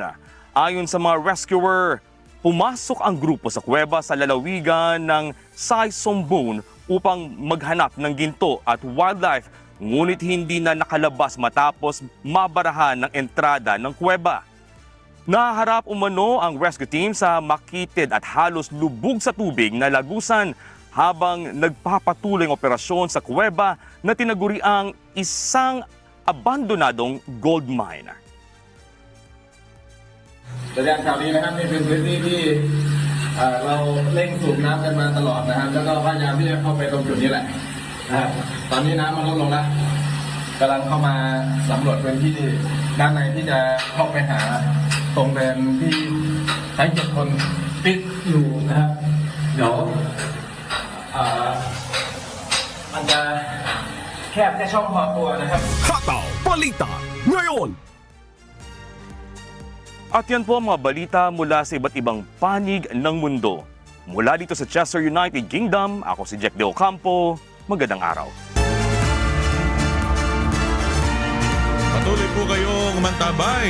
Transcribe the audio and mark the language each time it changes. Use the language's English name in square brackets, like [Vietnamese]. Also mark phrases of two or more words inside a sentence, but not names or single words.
[Filipino] Ayon sa mga rescuer, pumasok ang grupo sa kuweba sa lalawigan ng Sai Sombun upang maghanap ng ginto at wildlife, ngunit hindi na nakalabas matapos mabarahan ng entrada ng kuweba. Naharap umano ang rescue team sa makitid at halos lubog sa tubig na lagusan habang nagpapatuloy ang operasyon sa kuweba na tinaguriang isang abandonadong [English] gold mine. [Thai] แสดงข่าวดีนะครับนี่เป็นพื้นที่ที่เราเร่งสูบน้ำกันมาตลอดนะครับแล้วก็พยายามที่จะเข้าไปตรงจุดนี้แหละนะครับตอนนี้น้ำมันลดลงแล้วกำลังเข้ามาสำรวจพื้นที่ด้านในที่จะเข้าไปหาตรงเดินที่ใช้7 คนติดอยู่นะครับเดี๋ยวมันจะแคบแค่ช่องพอตัวนะครับ [Filipino] Hataw Balita ngayon. At yan po ang mga balita mula sa iba't ibang panig ng mundo. Mula dito sa Chester United Kingdom, ako si Jack De Ocampo. Magandang araw. Patuloy po kayong mantabay.